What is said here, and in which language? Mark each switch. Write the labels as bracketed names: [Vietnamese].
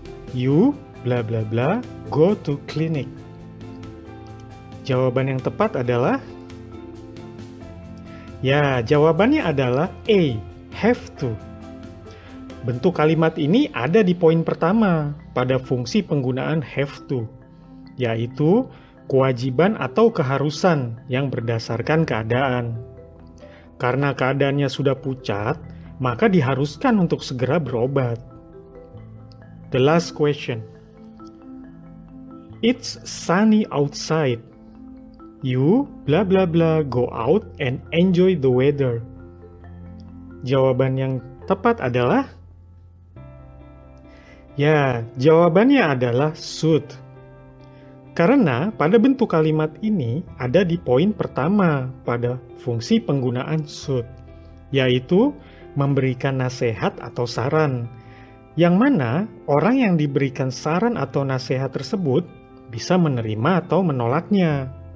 [English] You blah blah blah go to clinic. [Indonesian] Jawaban yang tepat adalah jawabannya adalah A, have to. Bentuk kalimat ini ada di poin pertama pada fungsi penggunaan have to, yaitu kewajiban atau keharusan yang berdasarkan keadaan. Karena keadaannya sudah pucat, maka diharuskan untuk segera berobat. [English] The last question. It's sunny outside. You bla bla bla go out and enjoy the weather. [Indonesian] Jawaban yang tepat adalah jawabannya adalah should. Karena pada bentuk kalimat ini ada di poin pertama pada fungsi penggunaan should, yaitu memberikan nasihat atau saran, yang mana orang yang diberikan saran atau nasihat tersebut bisa menerima atau menolaknya.